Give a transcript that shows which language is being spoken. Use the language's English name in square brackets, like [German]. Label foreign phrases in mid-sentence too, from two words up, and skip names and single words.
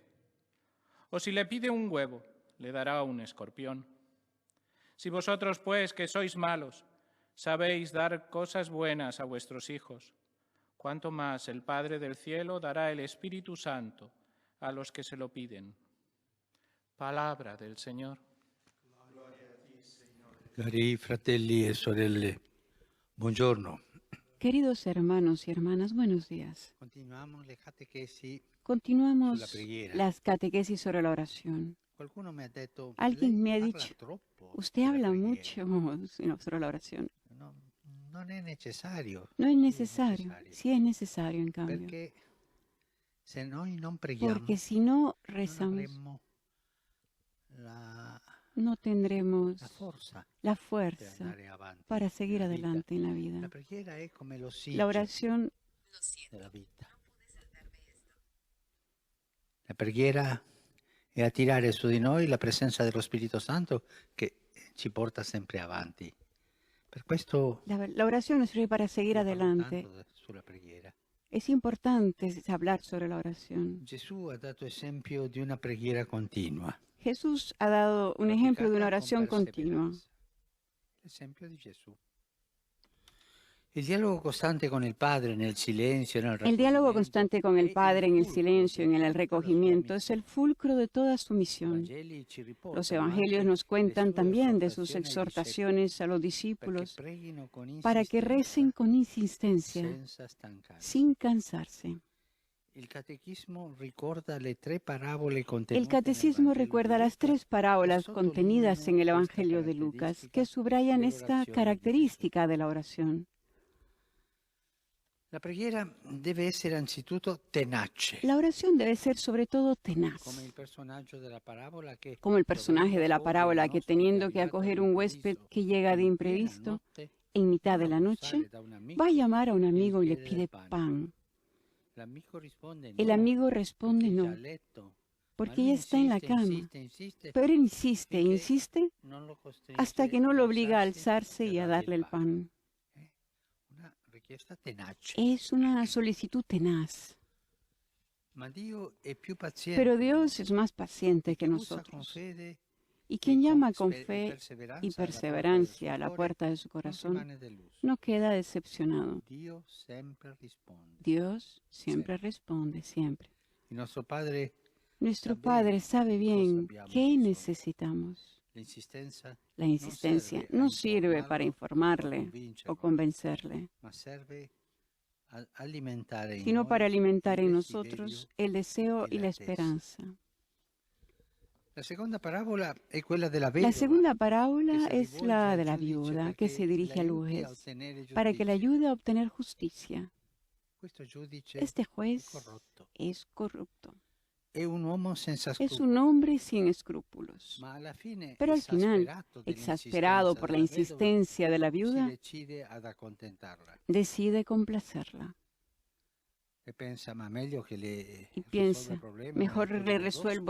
[Spanish] ¿O si le pide un huevo, le dará un escorpión? Si vosotros, pues, que sois malos, sabéis dar cosas buenas a vuestros hijos, cuánto más el Padre del cielo dará el Espíritu Santo a los que se lo piden. Palabra del Señor. [Italian] Cari fratelli e sorelle, buongiorno. [Spanish] Queridos hermanos y hermanas, buenos días. [Italian] Continuamos le catechesi [Spanish] Continuamos [Italian] sulla preghiera. [Spanish] las catequesis sobre la oración. [Italian] Qualcuno mi ha detto, [Spanish] Alguien me ha [Italian] lei parla [Spanish] dicho, [Italian] troppo [Spanish] usted [Italian] della [Spanish] habla [Italian] preghiera. [Spanish] mucho sobre la oración. [Italian] No, non è necessario. [Spanish] No es [Italian] Sì, è [Spanish] necesario, sí es necesario en cambio. [Italian] Perché se noi non preghiamo, [Spanish] Porque si no [Italian] non [Spanish] rezamos, [Italian] avremmo la [Spanish] no tendremos [Italian] forza [Spanish] la [Italian] per [Spanish] fuerza [Italian] andare avanti [Spanish] para seguir [Italian] nella vita. [Spanish] adelante en la [Italian] La [Spanish] vida. [Italian] preghiera è come [Spanish] La [Italian] l'ossigeno [Spanish] oración [Italian] della vita. La preghiera è attirare su di noi la presenza dello Spirito Santo che ci porta sempre avanti. Per questo [Spanish] la oración nos sirve para seguir [Italian] io parlo [Spanish] adelante. [Italian] tanto sulla preghiera. [Spanish] Es importante hablar sobre la oración. [Italian] Gesù ha dato esempio di una preghiera continua. [Spanish] Jesús ha dado un ejemplo de una oración continua. [Italian] L'esempio di Gesù. Il dialogo costante con il Padre nel silenzio, nel [Spanish] El diálogo [Italian] raccoglimento, [Spanish] constante con el [Italian] è [Spanish] Padre en el [Italian] fulcro [Spanish] silencio, [Italian] di [Spanish] en el [Italian] tutta la sua [Spanish] recogimiento, es el [Italian] missione. [Spanish] fulcro de toda su [Italian] I [Spanish] misión. [Italian] Vangeli ci riportano [Spanish] Los evangelios [Italian] anche [Spanish] nos [Italian] le [Spanish] cuentan [Italian] sue [Spanish] también de sus [Italian] esortazioni ai discepoli, [Spanish] exhortaciones a los [Italian] perché [Spanish] discípulos [Italian] preghino con [Spanish] para que recen con insistencia, [Italian] senza stancarsi. [Spanish] sin cansarse. [Italian] Il catechismo ricorda le tre parabole [Spanish] El [Italian] contenute [Spanish] catecismo [Italian] nel Vangelo [Spanish] recuerda [Italian] di [Spanish] las [Italian] Luca, [Spanish] tres parábolas [Italian] che [Spanish] contenidas en el [Italian] sottolineano [Spanish] Evangelio [Italian] questa [Spanish] de Lucas, [Italian] caratteristica [Spanish] que subrayan esta [Italian] dell'orazione di Gesù. [Spanish] característica de la oración. [Italian] La preghiera deve essere anzitutto tenace, [Spanish] La oración debe ser sobre todo tenaz, [Italian] come il personaggio della parabola che, [Spanish] como el personaje de la [Italian] dovendo [Spanish] parábola [Italian] accogliere [Spanish] que [Italian] un ospite [Spanish] teniendo que [Italian] arrivato [Spanish] acoger un huésped [Italian] all'improvviso, [Spanish] que llega de [Italian] in piena [Spanish] imprevisto, [Italian] notte, [Spanish] en mitad [Italian] va [Spanish] de [Italian] a [Spanish] la [Italian] bussare [Spanish] noche, [Italian] da un amico [Spanish] va a llamar a un [Italian] e gli [Spanish] amigo y le [Italian] chiede [Spanish] pide [Italian] del pane. [Spanish] pan. [Italian] L'amico risponde [Spanish] El [Italian] no, [Spanish] amigo responde [Italian] perché è già [Spanish] no, [Italian] a letto, [Spanish] porque [Italian] ma lui [Spanish] ya está en la [Italian] insiste, [Spanish] cama. [Italian] insiste, [Spanish] Pero él insiste, [Italian] finché [Spanish] insiste, [Italian] non lo costringe [Spanish] hasta que no lo obliga a [Italian] alzarsi [Spanish] alzarse [Italian] e [Spanish] y a [Italian] dargli [Spanish] darle el pan. [Italian] Una richiesta tenace. [Spanish] Es una solicitud tenaz. [Italian] Ma Dio è più paziente [Spanish] Pero Dios es más paciente que [Italian] che bussa con [Spanish] nosotros. [Italian] fede [Spanish] Y quien [Italian] e [Spanish] llama con [Italian] e [Spanish] fe y perseverancia perseverancia a la puerta de su [Italian] non [Spanish] corazón [Italian] rimane deluso. [Spanish] no queda decepcionado. [Italian] Dio sempre risponde. [Spanish] Dios siempre responde, siempre. [Italian] Il nostro Padre [Spanish] Nuestro [Italian] sa [Spanish] Padre [Italian] bene [Spanish] sabe [Italian] cosa [Spanish] bien [Italian] abbiamo [Spanish] qué [Italian] bisogno. [Spanish] necesitamos. [Italian] L'insistenza [Spanish] La insistencia no sirve para informarle o convencerle, [Italian] ma serve a alimentare in [Spanish] sino [Italian] noi [Spanish] para alimentar [Italian] il [Spanish] en [Italian] desiderio [Spanish] nosotros el deseo y y [Italian] la [Spanish] la [Italian] attesa. [Spanish] esperanza. [Italian] La seconda parabola è quella della [Spanish] La [Italian] vedova, [Spanish] segunda [Italian] che [Spanish] parábola [Italian] si [Spanish] es [Italian] rivolge [Spanish] la [Italian] al [Spanish] de la [Italian] giudice [Spanish] viuda que [Italian] perché [Spanish] se dirige al [Italian] l'aiuti a [Spanish] juez [Italian] ottenere [Spanish] para que le [Italian] giustizia. [Spanish] ayude a obtener justicia. [Italian] Questo giudice [Spanish] Este [Italian] è [Spanish] juez [Italian] corrotto. [Spanish] es corrupto. [Italian] È un uomo senza [Spanish] Es [Italian] scrupoli, [Spanish] un hombre sin escrúpulos. [Italian] ma alla fine, [Spanish] Pero al final, [Italian] esasperato [Spanish] exasperado por la insistencia de la [Italian] si [Spanish] viuda, [Italian] decide ad accontentarla [Spanish] decide complacerla. [Italian] e pensa, ma meglio che le [Spanish] Y [Italian] risolva il [Spanish] piensa, [Italian] problema, [Spanish] mejor me la le tengo resuelvo